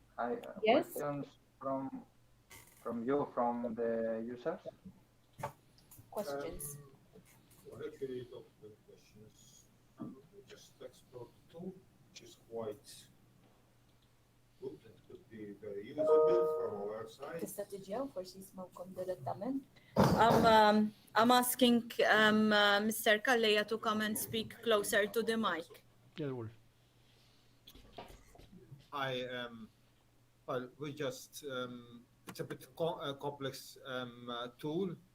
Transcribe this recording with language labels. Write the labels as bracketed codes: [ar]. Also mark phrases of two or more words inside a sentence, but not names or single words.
[en] questions from from the users? Questions. Well, actually, the questions, we just explored the tool, which is quite good and could be very usable from our side. [mt] Tista' tiġew forsi jismawkom direttament. [en] I'm asking Mr. Kalleja to come and speak closer to the mic. Yeah, don't worry. Well, we just, it's a bit complex tool.